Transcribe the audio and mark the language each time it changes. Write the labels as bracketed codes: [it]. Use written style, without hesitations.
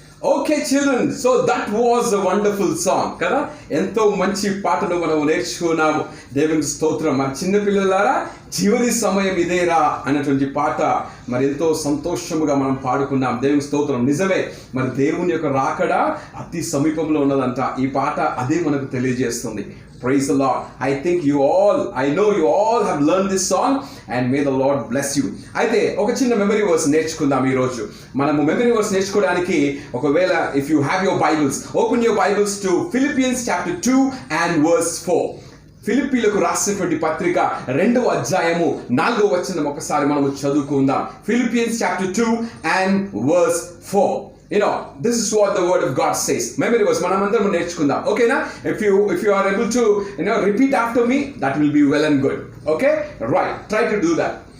[en] Okay children, so that was a wonderful song కదా. [te] ఎంతో మంచి పాటను మనం నేర్చుకున్నాము. దేవునికి స్తోత్రం. మరి చిన్న పిల్లలారా, చివరి సమయం ఇదేరా అనేటువంటి పాట మరి ఎంతో సంతోషముగా మనం పాడుకున్నాం. దేవునికి స్తోత్రం. నిజమే, మరి దేవుని యొక్క రాకడ అతి సమీపంలో ఉన్నదంట. ఈ పాట అదే మనకు తెలియజేస్తుంది. [en] Praise the Lord. I know you all have learned this song and may the Lord bless you. [te] అయితే ఒక చిన్న మెమరీ వర్స్ నేర్చుకుందాం ఈ రోజు. మనము మెమరీ వర్స్ నేర్చుకోవడానికి ఒకవేళ [en] if you have your Bibles, open your Bibles to Philippians chapter 2 and verse 4. [te] ఫిలిప్పీలకు రాసినటువంటి పత్రిక 2వ అధ్యాయము 4వ వచనం ఒకసారి మనము చదువుకుందాం. [en] Philippians chapter 2 and verse 4. This is what the word of God says. Memory verse [te] manamandaram nerchukundaam. [en] Okay na? If you are able to repeat after me, that will be well and good. Okay? Right. Try to do that.